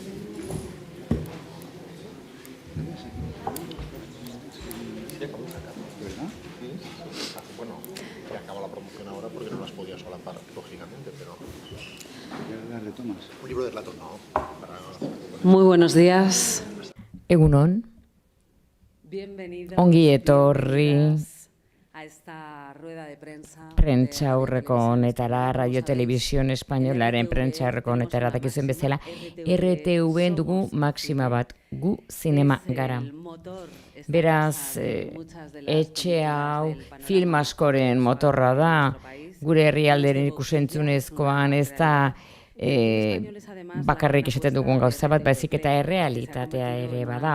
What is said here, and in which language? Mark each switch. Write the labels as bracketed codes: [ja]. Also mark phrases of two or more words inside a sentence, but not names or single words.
[es] Sí, acabo de sacar, ¿verdad? Sí. Bueno, que acaba la promoción ahora porque no las podía solapar, lógicamente, pero... ¿Ya las retomas? Un libro de relatos, no. Muy buenos días. [eu] Egunon, [es] Bienvenidos. [eu] ongi etorri [es] bienvenidas a esta rueda de prensa. [eu] prentsa aurreko honetara, Radio Televisión Espainolaren prentsa aurreko honetara dakizuen bezala, RTV dugu maxima bat, gu zinema gara. Beraz, etxe hau film askoren motorra da, gure herrialderen ikusentzunezkoan ez da bakarrik esaten dugun gauza bat, baizik eta errealitatea ere bada.